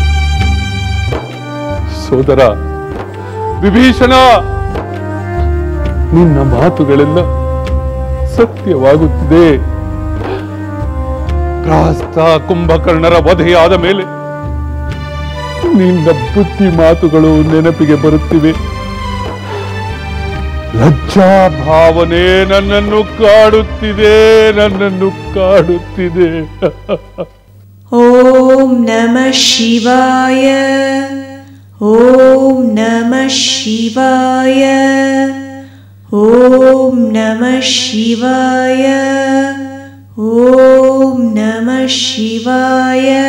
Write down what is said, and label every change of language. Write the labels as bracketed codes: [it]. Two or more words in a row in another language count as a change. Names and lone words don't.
[kn] ಸೋದರ ವಿಭೀಷಣ, ನಿನ್ನ ಮಾತುಗಳೆಲ್ಲ ಸತ್ಯವಾಗುತ್ತಿದೆ. ಪ್ರಾಸ್ತ ಕುಂಭಕರ್ಣರ ವಧೆಯಾದ ಮೇಲೆ ನಿನ್ನ ಬುದ್ಧಿ ಮಾತುಗಳು ನೆನಪಿಗೆ ಬರುತ್ತಿವೆ. ಲಜ್ಜಾ ಭಾವನೆ ನನ್ನನ್ನು ಕಾಡುತ್ತಿದೆ. [sa] ಓಂ ನಮಃ ಶಿವಾಯ. ಓಂ ನಮಃ ಶಿವಾಯ. ಓಂ ನಮಃ ಶಿವಾಯ. ಓಂ ನಮಃ ಶಿವಾಯ.